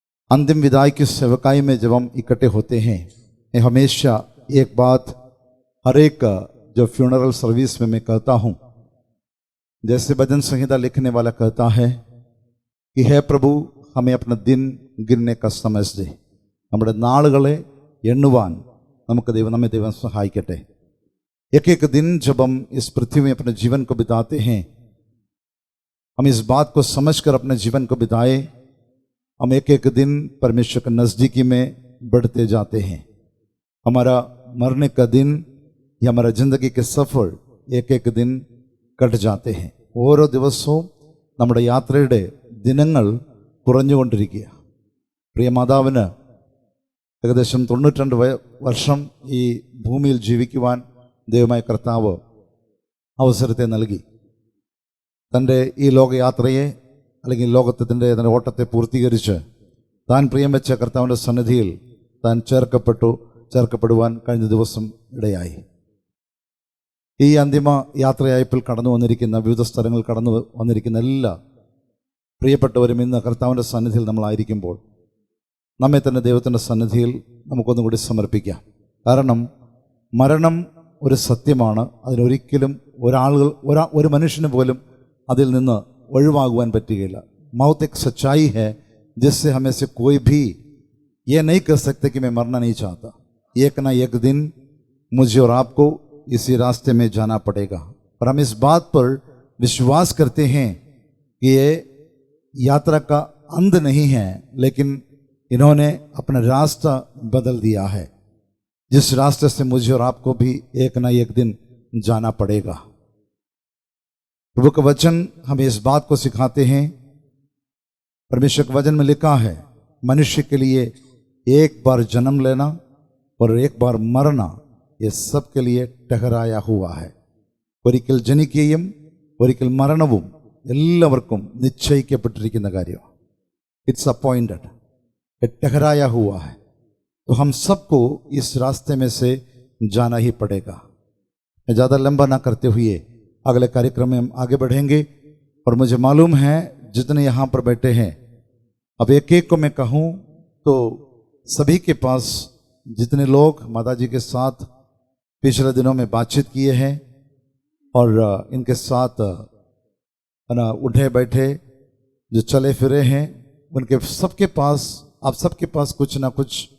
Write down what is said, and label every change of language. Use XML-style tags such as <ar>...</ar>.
<hi>अंतिम विदाई की सेवकाई में जब हम इकट्ठे होते हैं, मैं हमेशा एक बात हर एक जो फ्यूनरल सर्विस में मैं कहता हूँ, जैसे भजन संहिता लिखने वाला कहता है कि हे प्रभु, हमें अपना दिन गिनने का समझ दे।</hi> <ml>നമ്മുടെ നാളുകളെ എണ്ണുവാൻ നമ്മെ ദൈവം സഹായിക്കട്ടെ।</ml> <hi>एक दिन जब हम इस पृथ्वी में अपने जीवन को बिताते हैं, हम इस बात को समझकर अपने जीवन को बिताए। हम एक दिन परमेश्वर के नज़दीकी में बढ़ते जाते हैं। हमारा मरने का दिन या हमारा जिंदगी के सफ़र एक दिन कट जाते हैं।</hi> <ml>ഓരോ ദിവസവും നമ്മുടെ യാത്രയുടെ ദിനങ്ങൾ കുറഞ്ഞുകൊണ്ടിരിക്കുക। പ്രിയ മാതാവിന് ഏകദേശം 92 വർഷം ഈ ഭൂമിയിൽ ജീവിക്കുവാൻ ദൈവമായ കർത്താവ് അവസരത്തെ നൽകി. തൻ്റെ ഈ ലോകയാത്രയെ അല്ലെങ്കിൽ ലോകത്തിൻ്റെ തൻ്റെ ഓട്ടത്തെ പൂർത്തീകരിച്ച് താൻ പ്രിയം വെച്ച കർത്താവിൻ്റെ സന്നിധിയിൽ താൻ ചേർക്കപ്പെടുവാൻ കഴിഞ്ഞ ദിവസം ഇടയായി. ഈ അന്തിമ യാത്രയായപ്പോൾ കടന്നു വന്നിരിക്കുന്ന വിവിധ സ്ഥലങ്ങൾ കടന്നു വന്നിരിക്കുന്ന എല്ലാ പ്രിയപ്പെട്ടവരും ഇന്ന് കർത്താവിൻ്റെ സന്നിധിയിൽ നമ്മളായിരിക്കുമ്പോൾ നമ്മെ തന്നെ ദൈവത്തിൻ്റെ സന്നിധിയിൽ നമുക്കൊന്നും കൂടി സമർപ്പിക്കാം. കാരണം മരണം ഒരു സത്യമാണ്. അതിനൊരിക്കലും ഒരു മനുഷ്യന് പോലും അതിൽ നിന്ന് ഒഴിവാകുവാൻ പറ്റുകയില്ല.</ml> <hi>मौत एक सच्चाई है जिससे हमें से कोई भी ये नहीं कह सकते कि मैं मरना नहीं चाहता. एक ना एक दिन मुझे और आपको इसी रास्ते में जाना पड़ेगा. और हम इस बात पर विश्वास करते हैं कि ये यात्रा का अंत नहीं है, लेकिन इन्होंने अपना रास्ता बदल दिया है, जिस रास्ते से मुझे और आपको भी एक ना एक दिन जाना पड़ेगा. प्रभु का वचन हमें इस बात को सिखाते हैं. परमेश्वर के वचन में लिखा है, मनुष्य के लिए एक बार जन्म लेना और एक बार मरना ये सब के लिए ठहराया हुआ है.</hi> <ml>ഒരിക്കൽ ജനിക്കുകയും ഒരിക്കൽ മരണവും എല്ലാവർക്കും നിശ്ചയിക്കപ്പെട്ടിരിക്കുന്ന കാര്യമാണ്.</ml> <en>it's appointed,</en> <hi>ठहराया हुआ है. तो हम सबको इस रास्ते में से जाना ही पड़ेगा. मैं ज़्यादा लंबा ना करते हुए अगले कार्यक्रम में हम आगे बढ़ेंगे. और मुझे मालूम है जितने यहाँ पर बैठे हैं, अब एक एक को मैं कहूँ तो सभी के पास जितने लोग माता जी के साथ पिछले दिनों में बातचीत किए हैं और इनके साथ उठे बैठे जो चले फिरे हैं, उनके सबके पास, आप सबके पास कुछ ना कुछ</hi>